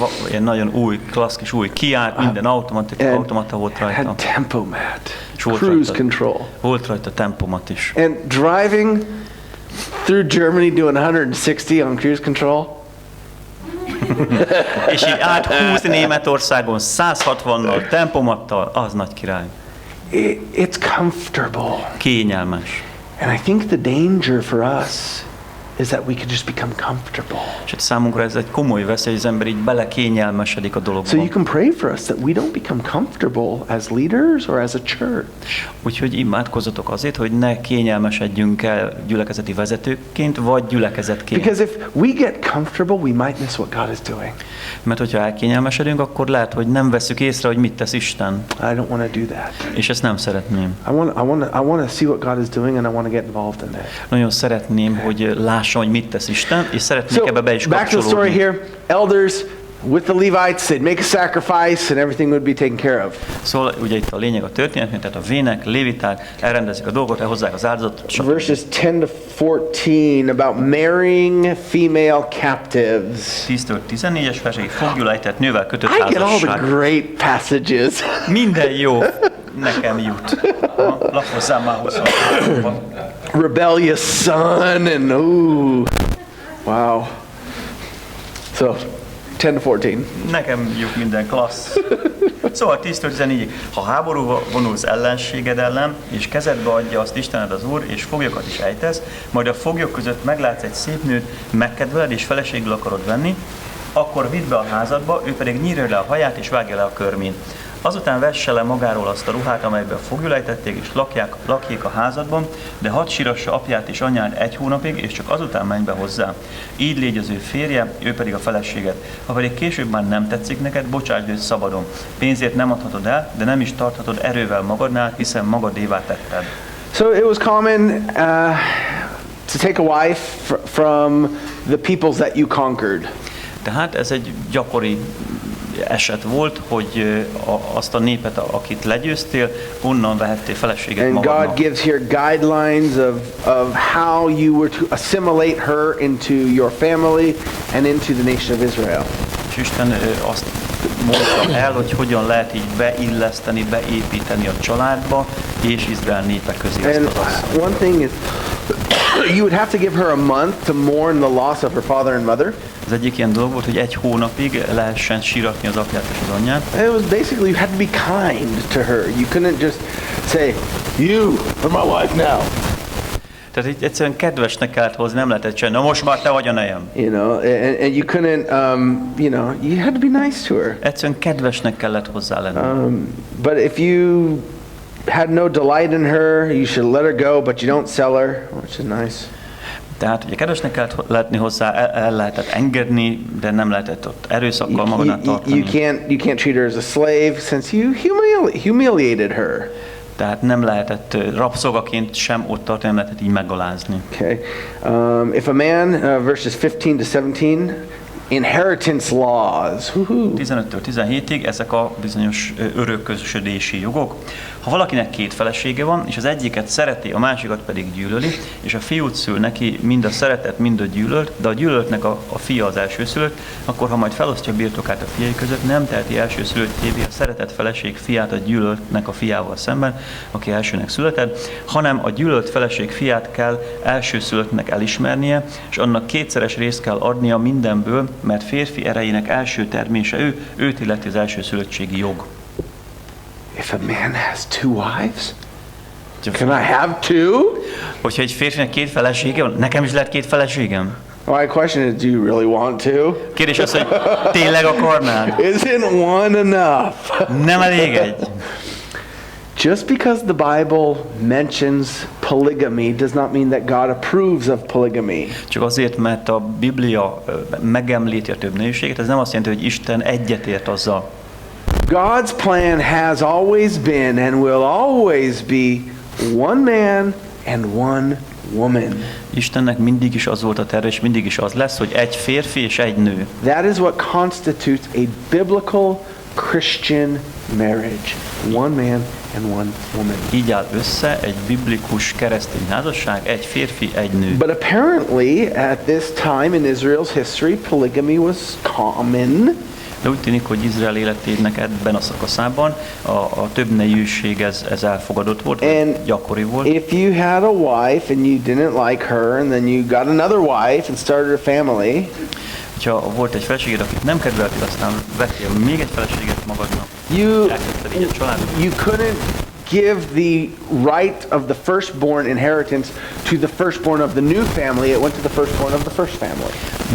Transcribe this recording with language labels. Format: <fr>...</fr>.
<hu>Egy nagyon új, klasszikus új Kia, minden automata volt rajta.</hu> <en>Had tempomat, cruise control.</en> <hu>Volt rajta tempomat is.</hu> <en>And driving through Germany doing 160 on cruise control.</en> <hu>És így áthúzni Németországon 160-nal, tempomattal, az nagy király.</hu> <en>It's comfortable.</en> <hu>Kényelmes.</hu> <en>And I think the danger for us is that we could just become comfortable.</en> <hu>És számunkra ez egy komoly veszély, hogy az ember így belekényelmesedik a dologba.</hu> <en>So you can pray for us that we don't become comfortable as leaders or as a church.</en> <hu>Úgyhogy imádkozzatok azért, hogy ne kényelmesedjünk el gyülekezeti vezetőként, vagy gyülekezetként.</hu> <en>Because if we get comfortable, we might miss what God is doing.</en> <hu>Mert hogyha elkényelmesedünk, akkor lehet, hogy nem vesszük észre, hogy mit tesz Isten.</hu> <en>I don't want to do that.</en> <hu>És ezt nem szeretném.</hu> <en>I want to see what God is doing and I want to get involved in it.</en> <hu>Nagyon szeretném, hogy lássam, hogy mit tesz Isten, és szeretnék ebbe be is</hu> <en>back to the story here. Elders with the Levites, they'd make a sacrifice and everything would be taken care of.</en> <hu>Szóval ugye itt a lényeg a történetnek, tehát a vének, léviták elrendezik a dolgot, elhozzák az áldozatot.</hu> <en>Verses 10 to 14 about marrying female captives.</en> <hu>10-től 14-es versig foglyulejtett nővel kötött</hu> <en>I get all</en> <hu>házasság.</hu> <en>the great passages.</en> <hu>Minden jó nekem jut. Lapozzám már 20.</hu> <en>Rebellious son and wow. So 10 to 14.</en> <hu>Nekem jut minden klassz. Szóval 10-14-ig, ha háborúba vonulsz ellenséged ellen, és kezedbe adja azt Istened az Úr, és foglyokat is ejtesz, majd a foglyok között meglátsz egy szép nőt, megkedveled és feleségül akarod venni, akkor vidd be a házadba, ő pedig nyírja le a haját és vágja le a körmén. Azután vesse le magáról azt a ruhát, amelybe fogjulejtették, és lakjék a házadban, de hadd sírassa apját és anyját 1 hónapig, és csak azután menj be hozzá. Így légy az ő férje, ő pedig a feleséged. Ha pedig később már nem tetszik neked, bocsásd őt szabadon. Pénzért nem adhatod el, de nem is tarthatod erővel magadnál, hiszen magadévá tetted.</hu> <en>So it was common to take a wife from the peoples that you conquered.</en> <hu>Tehát ez egy gyakori eset volt, hogy azt a népet, akit legyőztél, onnan vehettél feleséget magadnak.</hu> <en>And God gives here guidelines of how you were to assimilate her into your family and into the nation of Israel.</en> <hu>És Isten azt mondta el, hogy hogyan lehet így beilleszteni, beépíteni a családba és Izrael népe közé ezt az asszonyt.</hu> <en>One thing is you would have to give her a month to mourn the loss of her father and mother.</en> <hu>Az egyik ilyen dolog volt, hogy 1 hónapig lehessen síratni az apját és az anyját.</hu> <en>It was basically you had to be kind to her. You couldn't just say, "You are my wife now."</en> <hu>Tehát itt egyszerűen kedvesnek kellett hozni, nem lehetett csinálni. Na most már te vagy a nejem.</hu> <en>You know, and you couldn't, you had to be nice to her.</en> <hu>Egyszerűen kedvesnek kellett hozzá lenni.</hu> <en>But if you had no delight in her, you should let her go, but you don't sell her, which is nice.</en> <hu>Tehát ugye kedvesnek kellett lenni hozzá, el lehetett engedni, de nem lehetett ott erőszakkal magadnál tartani.</hu> <en>You can't treat her as a slave since you humiliated her.</en> <hu>Tehát nem lehetett rabszolgaként sem ott tartani, nem lehetett így megalázni.</hu> <en>Okay. If a man, verses 15 to 17, inheritance laws.</en> <hu>15-től 17-ig ezek a bizonyos örökösödési jogok. Ha valakinek két felesége van, és az egyiket szereti, a másikat pedig gyűlöli, és a fiút szül neki mind a szeretet, mind a gyűlölt, de a gyűlöltnek a fia az elsőszülött, akkor ha majd felosztja a birtokát a fiai között, nem teheti elsőszülöttjévé a szeretett feleség fiát a gyűlöltnek a fiával szemben, aki elsőnek született, hanem a gyűlölt feleség fiát kell elsőszülöttnek elismernie, és annak kétszeres részt kell adnia mindenből, mert férfi erejének első termése őt illeti az elsőszülöttségi jog.</hu> <en>If a man has two wives, can I have two?</en> <hu>Hogyha egy férfinek két felesége van, nekem is lehet két feleségem?</hu> <en>My question is, do you really want to?</en> <hu>Kérdés az, hogy tényleg akarnád?</hu> <en>Isn't one enough?</en> <hu>Nem elég egy.</hu> <en>Just because the Bible mentions polygamy does not mean that God approves of polygamy.</en> <hu>Csak azért, mert a Biblia megemlíti a többnőiséget, ez nem azt jelenti, hogy Isten egyetért azzal.</hu> <en>God's plan has always been and will always be one man and one woman.</en> <hu>Istennek mindig is az volt a terve, és mindig is az lesz, hogy egy férfi és egy nő.</hu> <en>That is what constitutes a biblical Christian marriage. One man and one woman.</en> <hu>Így áll össze egy biblikus keresztény házasság, egy férfi, egy nő.</hu> <en>But apparently at this time in Israel's history, polygamy was common.</en> <hu>De úgy tűnik, hogy Izrael életének ebben a szakaszában a többnejűség ez elfogadott volt, vagy gyakori volt.</hu> <en>If you had a wife and you didn't like her, and then you got another wife and started a family.</en> <hu>Ha volt egy feleséged, akit nem kedveltél, aztán vettél még egy feleséget magadnak.</hu> <en>You couldn't give the right of the firstborn inheritance to the firstborn of the new family. It went to the firstborn of the first family.</en>